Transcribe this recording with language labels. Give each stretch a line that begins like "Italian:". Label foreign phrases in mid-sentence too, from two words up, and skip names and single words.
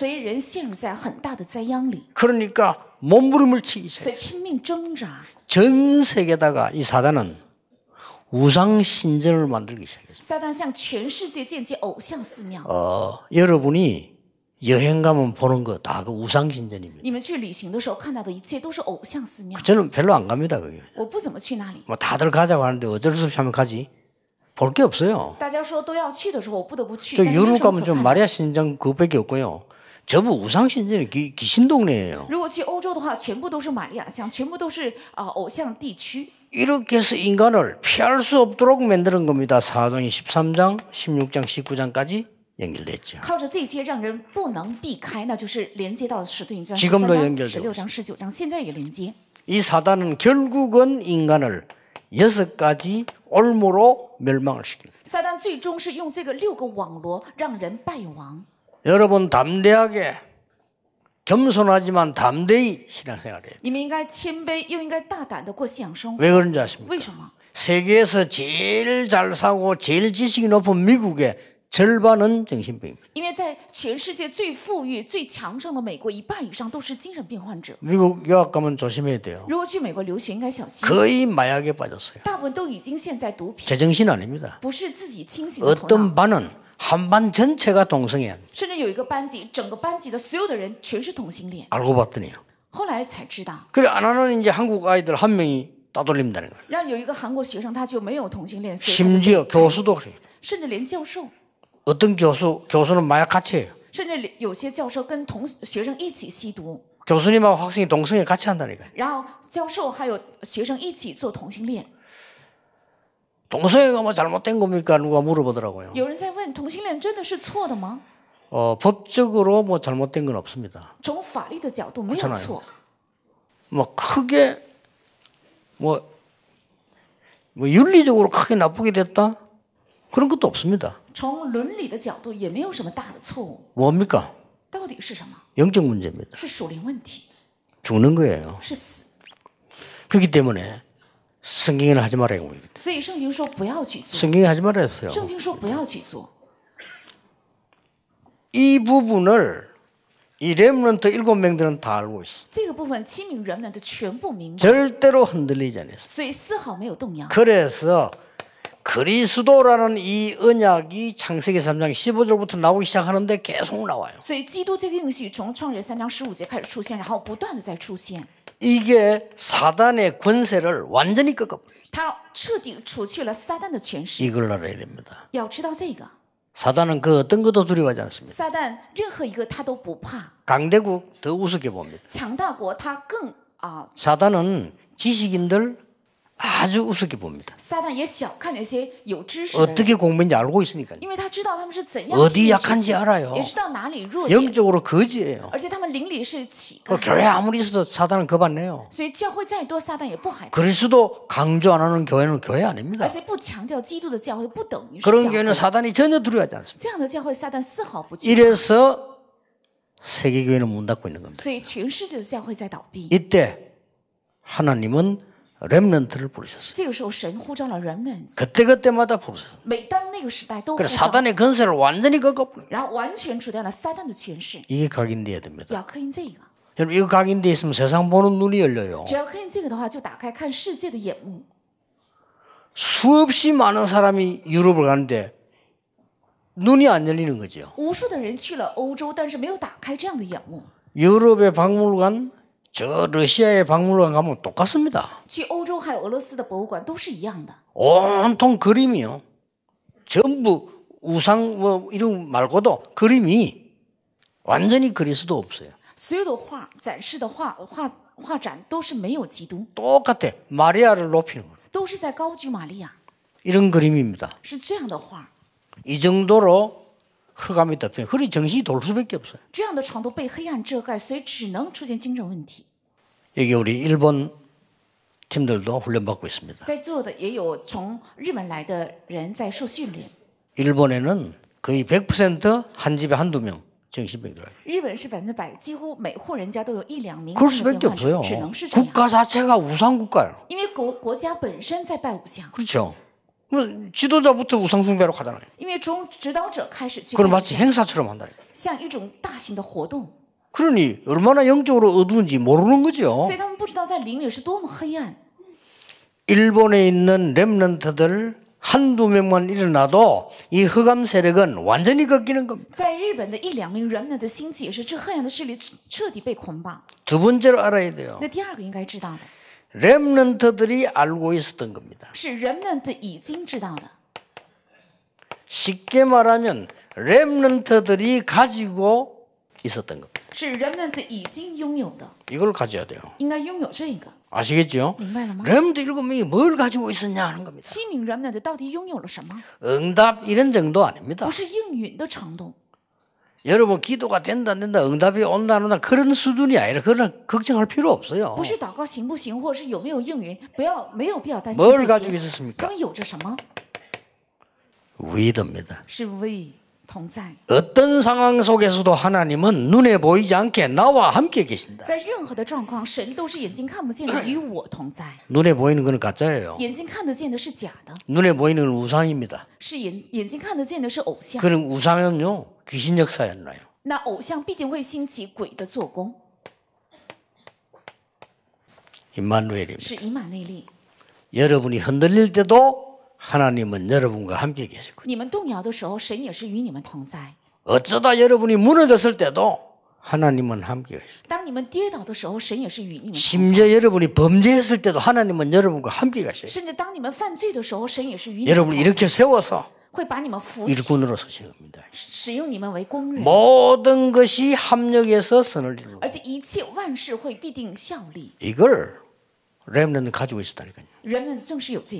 Chinese: 所以人陷入在很大的灾殃里，
Korean: 그러니까 몸부림을 치기
Chinese: 所
Korean: 시작해요.
Chinese: 以拼命挣扎。
Korean: 전 세계다가 이 사단은 우상 신전을 만들기 시작했어요.
Chinese: 撒旦向全世界建起偶像寺庙。
Korean: 여러분이 여행 가면 보는 거 다 그 우상 신전입니다.
Chinese: 你们去旅行的时候看到的一切都是偶像寺庙。
Korean: 저는 별로 안 갑니다. 그게.
Chinese: 我不怎么去那里。
Korean: 뭐 다들 가자고 하는데 어쩔 수 없이 하면 가지. 볼 게 없어요.
Chinese: 大家说都要去的时候，我不得不去。
Korean: 저
Chinese: 但是没
Korean: 유럽
Chinese: 什么
Korean: 가면
Chinese: 可
Korean: 좀
Chinese: 看的
Korean: 마리아 신전 그밖에 없고요. 전부 우상 신전이 귀신 동네예요.
Chinese: 如果去欧洲的话，全部都是玛利亚像，全部都是偶像地区。
Korean: 이렇게 해서 인간을 피할 수 없도록 만드는 겁니다. 사도행 13장, 16장, 19장까지 연결됐죠.
Chinese: 靠着这些让人不能避开，那就是连接到使徒行传
Korean: 지금도
Chinese: 13
Korean: 연결되고
Chinese: 章、16章、19章，现在也连接。
Korean: 이 사단은 결국은 인간을 6가지 올무로 멸망을 시킵니다.
Chinese: 撒旦最终是用这个6个网罗让人败亡。
Korean: 여러분 담대하게 겸손하지만 담대히 신앙생활해야 돼요.
Chinese: 你们应该谦卑，又应该大胆的过信仰生活。
Korean: 왜 그런지 아십니까?
Chinese: 为什么？
Korean: 세계에서 제일 잘 사고 제일 지식이 높은 미국의 절반은 정신병입니다.
Chinese: 因为在全世界最富裕、最强盛的美国，一半以上都是精神病患者。
Korean: 미국 유학 가면 조심해야 돼요.
Chinese: 如果去美国留学，应该小心。
Korean: 거의 마약에 빠졌어요.
Chinese: 大部分都已经陷在毒品，
Korean: 제정신 아닙니다.
Chinese: 不是自己清醒的头脑。
Korean: 어떤 반은 한 반 전체가 동성애야.
Chinese: 甚至有一个班级，整个班级的所有的人全是同性恋。
Korean: 알고 봤더니요.
Chinese: 后来才知道，
Korean: 그래 안 하는 이제 한국 아이들 한 명이 따돌린다는 거예요.
Chinese: 让有一个韩国学生他就没有同性恋，所以他就
Korean: 심지어 교수도 그래요.
Chinese: 甚至连教授，
Korean: 어떤 교수는 마약 같이 해요.
Chinese: 甚至有些教授跟同学生一起吸毒，
Korean: 교수님하고 학생이 동성애 같이 한다니까요.
Chinese: 然后教授还有学生一起做同性恋。
Korean: 동성애가 뭐 잘못된 겁니까? 누가 물어보더라고요.
Chinese: 有人在问，同性恋真的是错的吗？
Korean: 법적으로 뭐 잘못된 건 없습니다.
Chinese: 从法律的角度没有
Korean: 그렇잖아요.
Chinese: 错，
Korean: 뭐 크게 뭐 윤리적으로 크게 나쁘게 됐다? 그런 것도 없습니다.
Chinese: 从伦理的角度也没有什么大的错误。
Korean: 뭡니까?
Chinese: 到底是什么？
Korean: 영적 문제입니다.
Chinese: 是属灵问题，
Korean: 죽는 거예요.
Chinese: 是死。
Korean: 그렇기 때문에 성경에는 하지 말아요.
Chinese: 所以圣经说不要去做，
Korean: 성경에 하지 말아 했어요.
Chinese: 圣经说不要去做。
Korean: 이 부분을 이 렘넌트 7명들은 다 알고 있어요.
Chinese: 这个部分7名人们的全部明白，
Korean: 절대로 흔들리지 않았어요.
Chinese: 所以丝毫没有动摇。
Korean: 그래서 그리스도라는 이 언약이 창세기 3장 15절부터 나오기 시작하는데 계속 나와요.
Chinese: 所以基督这个应许从创世3章15节开始出现，然后不断的在出现。
Korean: 이게 사단의 권세를 완전히 꺾어.
Chinese: 他彻底除去了撒旦的权势。
Korean: 이걸 알아야 됩니다.
Chinese: 要知道这个，
Korean: 사단은 그 어떤 것도 두려워하지 않습니다.
Chinese: 撒旦任何一个他都不怕，
Korean: 강대국 더 우습게 봅니다.
Chinese: 强大国他更
Korean: 사단은 지식인들 아주 우습게 봅니다.
Chinese: 撒旦也小看那些有知识的人，
Korean: 어떻게 공부인지 알고 있으니까요.
Chinese: 因为他知道他们是怎样
Korean: 어디
Chinese: 去学
Korean: 약한지
Chinese: 习
Korean: 알아요.
Chinese: 也知道哪里弱点，
Korean: 영적으로 거지예요.
Chinese: 而且他们灵里是乞
Korean: 그
Chinese: 丐，
Korean: 교회 아무리 있어도 사단은 겁 안 내요.
Chinese: 所以教会再多，撒旦也不害怕。
Korean: 그리스도 강조 안 하는 교회는 교회 아닙니다.
Chinese: 而且不强调基督的教会，不等于是
Korean: 그런
Chinese: 教
Korean: 교회는
Chinese: 会。
Korean: 사단이 전혀 두려워하지 않습니다.
Chinese: 这样的教会，撒旦丝毫不惧怕。
Korean: 이래서 세계교회는 문 닫고 있는 겁니다.
Chinese: 所以全世界的教会在倒闭。
Korean: 이때 하나님은 렘넌트를 부르셨어요.
Chinese: 这个时候，神呼召了 remnants，
Korean: 그때그때마다 부르셨어요.
Chinese: 每当那个时代都呼
Korean: 그래서
Chinese: 召，
Korean: 사단의 권세를 완전히 꺾어버려요.
Chinese: 然后完全除掉了撒旦的权势。
Korean: 이게 각인돼야 됩니다.
Chinese: 要刻印这个，
Korean: 여러분 이거 각인돼 있으면 세상 보는 눈이 열려요.
Chinese: 只要刻印这个的话，就打开看世界的眼目。
Korean: 수없이 많은 사람이 유럽을 가는데 눈이 안 열리는 거죠.
Chinese: 无数的人去了欧洲，但是没有打开这样的眼目。
Korean: 유럽의 박물관, 저 러시아의 박물관 가면 똑같습니다.
Chinese: 去欧洲还有俄罗斯的博物馆都是一样的，
Korean: 온통 그림이요. 전부 우상 뭐 이런 말고도 그림이 완전히 그리스도 없어요.
Chinese: 所有的画展示的画展都是没有基督，
Korean: 똑같아. 마리아를 높이는 거예요.
Chinese: 都是在高举玛利亚，
Korean: 이런 그림입니다.
Chinese: 是这样的画，
Korean: 이 정도로 흑암이 덮여. 그리 정신이 돌 수밖에 없어요.
Chinese: 这样的程度被黑暗遮盖，所以只能出现精神问题。
Korean: 여기 우리 일본 팀들도 훈련받고 있습니다.
Chinese: 在座的也有从日本来的人在受训练。
Korean: 일본에는 거의 100% 한 집에 한두 명 정신병이 들어요.
Chinese: 日本是100%，几乎每户人家都有1、2名
Korean: 그럴
Chinese: 精神
Korean: 수밖에
Chinese: 病患
Korean: 없어요.
Chinese: 者，只能是这样。
Korean: 국가 자체가 우상 국가예요.
Chinese: 因为国家本身在拜偶像，
Korean: 그렇죠. 지도자부터 우상 숭배로 가잖아요.
Chinese: 因为从指导者开始去拜
Korean: 그걸
Chinese: 偶
Korean: 마치
Chinese: 像，
Korean: 행사처럼 한다니까.
Chinese: 像一种大型的活动，
Korean: 그러니 얼마나 영적으로 어두운지 모르는 거죠.
Chinese: 所以他们不知道在灵里是多么黑暗。
Korean: 일본에 있는 렘넌트들 한두 명만 일어나도 이 흑암 세력은 완전히 꺾이는 겁니다.
Chinese: 在日本的1、2名人们的兴起，也是这黑暗的势力彻底被捆绑。
Korean: 두 번째로 알아야 돼요.
Chinese: 那第二个应该知道的
Korean: 렘넌트들이 알고 있었던 겁니다.
Chinese: 是人们的已经知道的，
Korean: 쉽게 말하면 렘넌트들이 가지고 있었던 겁니다.
Chinese: 是人们的已经拥有的，
Korean: 이걸 가져야 돼요.
Chinese: 应该拥有这个。
Korean: 아시겠죠?
Chinese: 明白了吗？
Korean: 렘넌트 7명이 뭘 가지고 있었냐 하는 겁니다.
Chinese: 7 名人们的到底拥有了什么？
Korean: 응답 이런 정도 아닙니다.
Chinese: 不是应允的程度，
Korean: 여러분 기도가 된다 안 된다 응답이 온다 안 온다 그런 수준이 아니라 그런 걱정할 필요 없어요.
Chinese: 不是祷告行不行，或者是有没有应允，没有必要担心
Korean: 뭘
Chinese: 这
Korean: 가지고
Chinese: 些。
Korean: 있었습니까?
Chinese: 他们有着什么？
Korean: 위드입니다.
Chinese: 是为同在。
Korean: 어떤 상황 속에서도 하나님은 눈에 보이지 않게 나와 함께 계신다.
Chinese: 在任何的状况，神都是眼睛看不见的，与我同在。
Korean: 눈에 보이는 건 가짜예요.
Chinese: 眼睛看得见的是假的，
Korean: 눈에 보이는 건 우상입니다.
Chinese: 是眼睛看得见的是偶像。
Korean: 그런 우상은요 귀신 역사였나요?
Chinese: 那偶像必定会兴起鬼的做工，
Korean: 임마누엘입니다.
Chinese: 是以马内利。
Korean: 여러분이 흔들릴 때도 하나님은 여러분과 함께 계시고
Chinese: 你们动摇的时候，神也是与你们同在；
Korean: 어쩌다 여러분이 무너졌을 때도 하나님은 함께 계시고
Chinese: 当你们跌倒的时候，神也是与你们同在；
Korean: 심지어 여러분이 범죄했을 때도 하나님은 여러분과 함께 가셔요.
Chinese: 甚至当你们犯罪的时候，神也是与你们
Korean: 여러분을
Chinese: 同在，
Korean: 이렇게 세워서
Chinese: 会把你们扶起，
Korean: 일꾼으로 서시는 겁니다.
Chinese: 使用你们为工人，
Korean: 모든 것이 합력해서 선을 이루고
Chinese: 而且一切万事会必定效力。
Korean: 이걸 렘넌트 가지고 있었다니까요.
Chinese: 人们正是有这些，